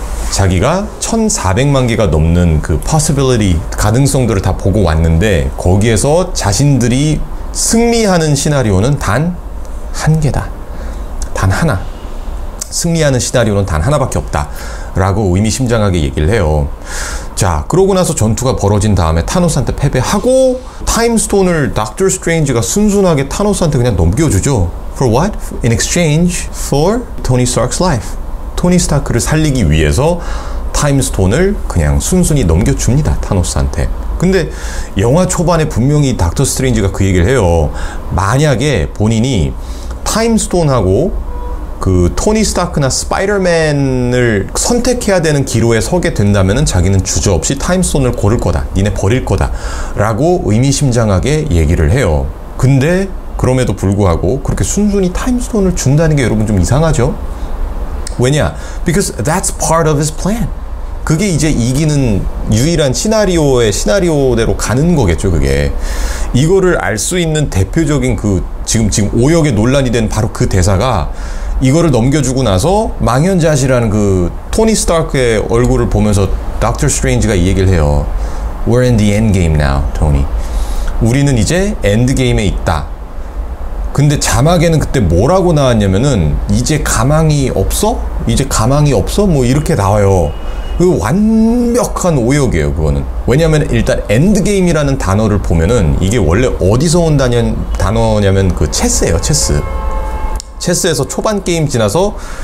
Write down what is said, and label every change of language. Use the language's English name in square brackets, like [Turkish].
[Korean] 자기가 1400만 개가 넘는 그 possibility, 가능성들을 다 보고 왔는데, 거기에서 자신들이 승리하는 시나리오는 단 한 개다. 단 하나. 승리하는 시나리오는 단 하나밖에 없다. 라고 의미심장하게 얘기를 해요. 자, 그러고 나서 전투가 벌어진 다음에 타노스한테 패배하고, 타임스톤을 닥터 스트레인지가 순순하게 타노스한테 그냥 넘겨주죠. [English] For what? In exchange for Tony Stark's life. [Korean] 토니 스타크를 살리기 위해서 타임스톤을 그냥 순순히 넘겨줍니다, 타노스한테. 근데 영화 초반에 분명히 닥터 스트레인지가 그 얘기를 해요. 만약에 본인이 타임스톤하고 그 토니 스타크나 스파이더맨을 선택해야 되는 기로에 서게 된다면은 자기는 주저없이 타임스톤을 고를 거다. 니네 버릴 거다. 라고 의미심장하게 얘기를 해요. 근데 그럼에도 불구하고 그렇게 순순히 타임스톤을 준다는 게 여러분 좀 이상하죠? 왜냐? [English] Because that's part of his plan. [Korean] 그게 이제 이기는 유일한 시나리오대로 가는 거겠죠, 그게. 이거를 알 수 있는 대표적인 지금 오역의 논란이 된 바로 그 대사가, 이거를 넘겨주고 나서 망연자실한 그 토니 스타크의 얼굴을 보면서 닥터 스트레인지가 이 얘기를 해요. [English] We're in the end game now, 토니. [Korean] 우리는 이제 엔드게임에 있다. 근데 자막에는 그때 뭐라고 나왔냐면은, 이제 가망이 없어? 이제 가망이 없어? 뭐 이렇게 나와요. 그 완벽한 오역이에요, 그거는. 왜냐면 일단 엔드게임이라는 단어를 보면은 이게 원래 어디서 온 단어냐면 그 체스예요, 체스. 체스에서 초반 게임 지나서